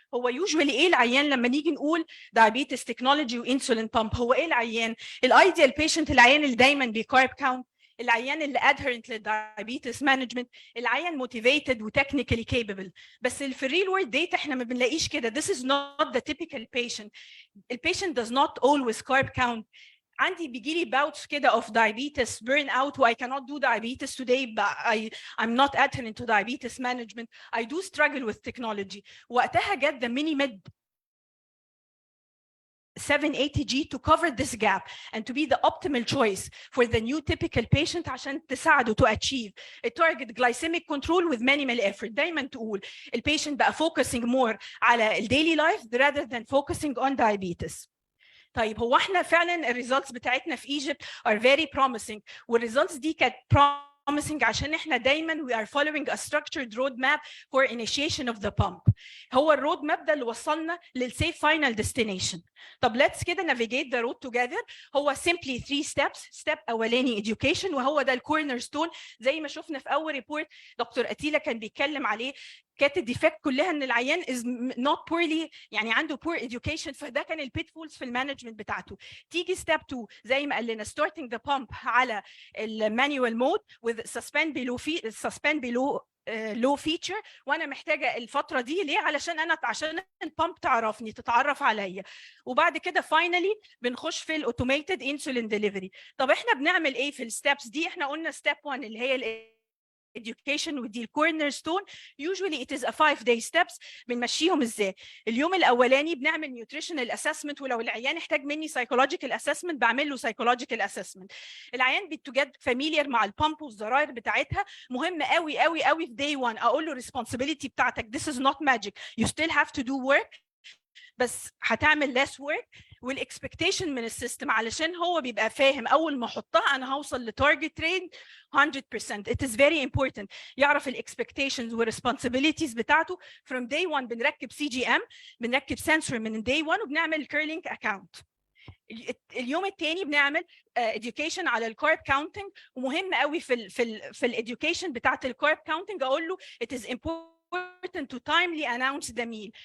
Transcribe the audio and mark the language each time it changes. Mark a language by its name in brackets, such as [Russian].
[Arabic] هو usually ايه العيان لما نيجي نقول diabetes technology وانسولين بامب؟ هو ايه العيان الايديال بيشنت؟ العيان اللي دايما بكارب كاونت العيان اللي adherent للدايابيتس مانجمنت، العيان motivated وتكنيكالي capable. بس في الريل وورد ديتا احنا ما بنلاقيش كده. [English] This is not the typical patient. The patient does not always carb count. [Arabic] عندي بيجي لي [English] bouts [Arabic] كده [English] of diabetes burn out و I cannot do diabetes today but I'm not adherent to diabetes management. I do struggle with technology. [Arabic] وقتها جت [English] the mini med 780G to cover this gap and to be the optimal choice for the new typical patient [Arabic] عشان تساعده [English] to achieve a target glycemic control with minimal effort. [Arabic] دايما تقول البيشنت بقى [English] focusing more [Arabic] على ال [English] daily life rather than focusing on diabetes. [Arabic] طيب هو احنا فعلا الريزلتس بتاعتنا في [English] Egypt are very promising، [Arabic] والريزلتس دي كانت [English] promising [Arabic] عشان احنا دايما [English] we are following a structured roadmap for initiation of the pump. [Arabic] هو الرود ماب ده اللي وصلنا للسيف فاينل ديستنيشن. طب [English] let's [Arabic] كده [English] navigate the road together. هو simply 3 steps. [Arabic] step اولاني education وهو ده الكورنر ستون زي ما شفنا في اول ريبورت دكتور اتيلا كان بيتكلم عليه. كانت الديفكت كلها ان العيان [English] is not poorly [Arabic] يعني عنده poor education، فده كان البيتفولز في المانجمنت بتاعته. تيجي ستيب 2 زي ما قال لنا [English] starting the pump [Arabic] على المانيوال مود [English] with suspend below low feature، [Arabic] وانا محتاجه الفتره دي ليه؟ عشان البامب تعرفني تتعرف عليا. وبعد كده فاينلي بنخش في الاوتوميتد انسولين ديليفري. طب احنا بنعمل ايه في الستبس دي؟ احنا قلنا ستيب 1 اللي هي education ودي الكورنر ستون. [English] usually it is a 5-day steps. [Arabic] بنمشيهم ازاي؟ اليوم الاولاني بنعمل نيوتريشنال اسسمنت، ولو العيان احتاج مني سايكولوجيكال اسسمنت بعمل له سايكولوجيكال اسسمنت. العيان بتجد فاميليار مع البامب والزراير بتاعتها. مهم قوي قوي قوي في [English] day 1 [Arabic] اقول له [English] responsibility بتاعتك this is not magic you still have to do work [Arabic] بس هتعمل [English] less work. [Arabic] والاكسبكتيشن من السيستم علشان هو بيبقى فاهم اول ما احطها انا هوصل لتارجت ريت 100%. [English] it is very important [Arabic] يعرف الاكسبكتيشنز والريسبونسابيلتيز بتاعته. [English] from day 1 [Arabic] بنركب CGM، بنركب سنسور من day 1 وبنعمل كيرلينج اكاونت. اليوم الثاني بنعمل education على الكارب كاونتنج. ومهم قوي في الاديوكيشن بتاعت الكارب كاونتنج اقول له [English] it is important to timely announce the meal.